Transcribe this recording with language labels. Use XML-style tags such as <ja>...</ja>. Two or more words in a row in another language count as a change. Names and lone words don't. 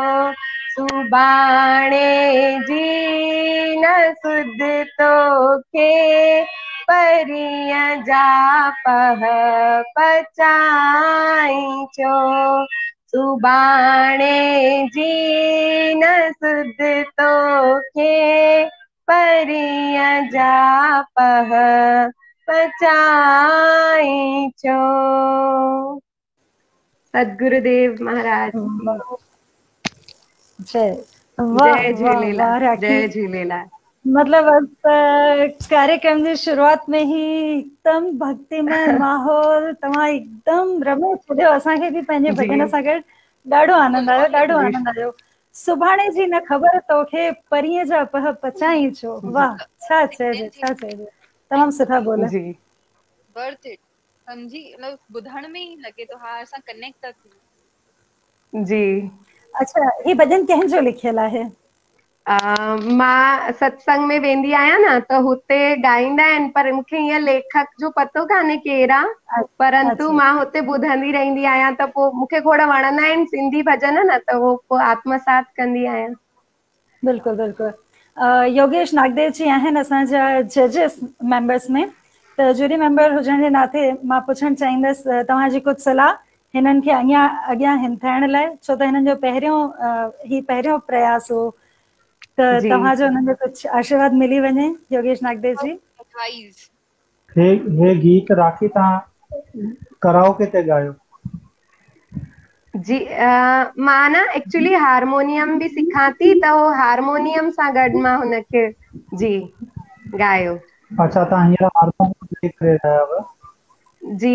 <sd>सुभाणे जी न सुध तोखे, परीअं जा पह पचाई चो, सुभाणे जी न सुध तोखे, परीअं जा पह पचाई चो। सदगुरुदेव महाराज। जय जय झूलेलाल। जय झूलेलाल। मतलब कार्यक्रम जी शुरुआत में ही एकदम भक्तिमय माहौल, तव्हां एकदम रमे छॾियो, असांखे बि पंहिंजे भॼन सां गॾु ॾाढो आनंद आयो, ॾाढो आनंद आयो। सुभाणे जी न ख़बर तोखे, परीअं जा पह पचाई चो। वाह, छा चइजे, छा चइजे, तमामु सुठा बोल।</sd> <en>worth it,</en> <sd>समझी, मतलब ॿुधण में ही लगे तो हाँ असां कनेक्ट था थियूं। जी। अच्छा, ही भॼन कंहिंजो लिखियल आहे? मां सत्संग में वेंदी आहियां न, त हुते ॻाईंदा आहिनि, पर मूंखे हीअं लेखक जो पतो कान्हे केरु आहे, परंतु मां हुते ॿुधंदी रहंदी आहियां, त पोइ मूंखे खोड़ वणंदा आहिनि सिंधी भॼन न, त उहो पोइ आत्मसात कंदी आहियां। बिल्कुलु बिल्कुलु। योगेश नागदेव जी आहिनि असांजा</sd> <en>judges members</en> <sd>में, त</sd> <en>jury member</en> <sd>हुजण जे नाते मां पुछणु चाहींदसि तव्हांजी कुझु सलाह हिननि खे अॻियां हिमथाइण लाइ, छो त हिननि जो पहिरियों प्रयास हो, त तव्हांजो हुननि जो कुझु आशीर्वाद मिली वञे। योगेश नागदेव जी। हे गीत राखी तव्हां कराओके ते ॻायो? जी, मां न एक्चुअली हारमोनियम बि सिखां थी, त हो हारमोनियम सां गॾु मां हुनखे जी ॻायो। अच्छा, तव्हां हींअर हारमोनियम सिख रहिया आहियो? जी</sd>